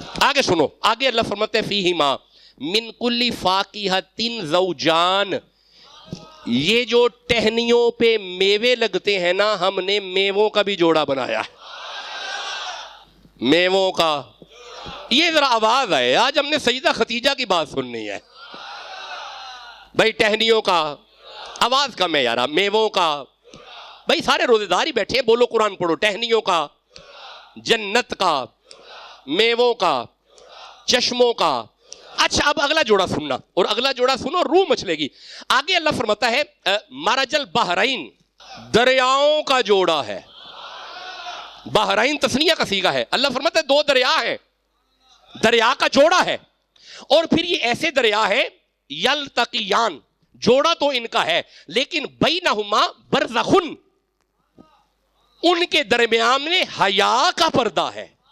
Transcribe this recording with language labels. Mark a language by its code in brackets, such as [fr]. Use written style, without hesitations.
[ur] آگے سنو, آگے اللہ فرماتا ہے [ar] فیہما من کل فاکہۃ زوجان, [ur] یہ جو ٹہنیوں پہ میوے لگتے ہیں نا, ہم نے میووں کا بھی جوڑا بنایا ہے. میووں کا, یہ ذرا آواز آئے, آج ہم نے سیدہ خدیجہ کی بات سننی ہے بھائی. ٹہنیوں کا, آواز کم ہے یارا. میووں کا, بھائی سارے روزے دار ہی بیٹھے ہیں, بولو قرآن پڑھو. ٹہنیوں کا, جنت کا, میووں کا, چشموں کا. اچھا اب اگلا جوڑا سننا, اور اگلا جوڑا سنو روح مچلے گی. آگے اللہ فرماتا ہے [ar] مرج البحرین, [ur] دریاؤں کا جوڑا ہے. بحرین تسنیہ کا صیغہ ہے. اللہ فرماتا ہے 2 دریا ہیں, دریا کا جوڑا ہے. اور پھر یہ ایسے دریا ہے یلتقیان, جوڑا تو ان کا ہے لیکن [ar] بینہما برزخن, [ur] ان کے درمیان میں حیا کا پردہ ہے.